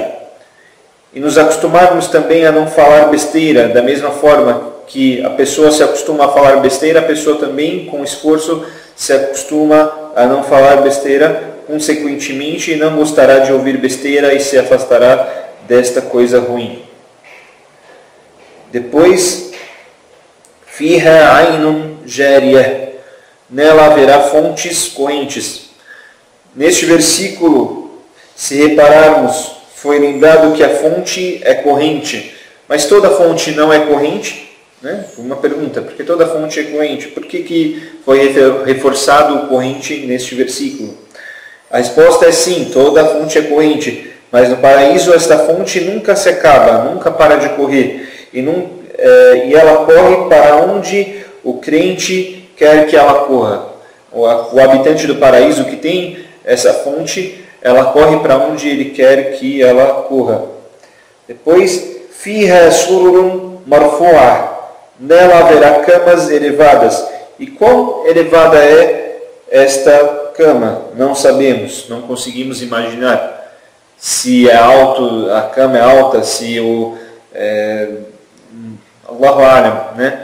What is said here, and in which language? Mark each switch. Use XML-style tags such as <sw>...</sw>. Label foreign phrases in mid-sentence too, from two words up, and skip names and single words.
<pt>E nos acostumarmos também a não falar besteira, da mesma forma que a pessoa se acostuma a falar besteira, a pessoa também, com esforço, se acostuma a não falar besteira, consequentemente não gostará de ouvir besteira e se afastará desta coisa ruim. Depois,</pt> <ar>فيها عين جارية,</ar> <pt>nela haverá fontes correntes. Neste versículo, se repararmos, foi lembrado que a fonte é corrente, mas toda fonte não é corrente? Né? Uma pergunta, por que toda fonte é corrente? Por que foi reforçado o corrente neste versículo? A resposta é sim, toda fonte é corrente, mas no paraíso esta fonte nunca se acaba, nunca para de correr. E ela corre para onde o crente quer que ela corra. O habitante do paraíso que tem essa fonte, ela corre para onde ele quer que ela corra. Depois,</pt> <ar>فيها سرر مرفوعة,</ar> <pt>nela haverá camas elevadas. E quão elevada é esta cama? Não sabemos, não conseguimos imaginar. Se é alto, a cama é alta, se</pt> <ar>الله أعلم,</ar> <pt>né?</pt>